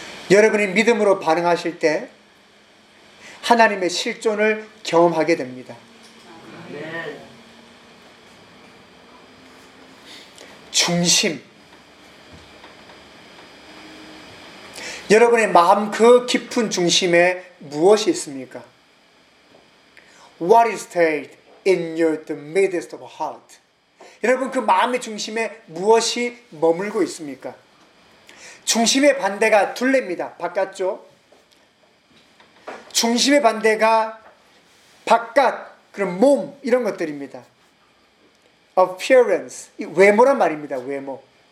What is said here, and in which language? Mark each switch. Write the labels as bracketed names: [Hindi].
[Korean] 여러분이 믿음으로 반응하실 때 하나님의 실존을 경험하게 됩니다. 중심. 여러분의 마음 그 깊은 중심에 무엇이 있습니까? [English] What is stayed in your the midst of heart? [Korean] 여러분 그 마음의 중심에 무엇이 머물고 있습니까? 중심의 반대가 둘레입니다. 바깥쪽. 중심의 반대가 바깥, 그런 몸 이런 것들입니다. Appearance, 이 외모란 말입니다. 외모.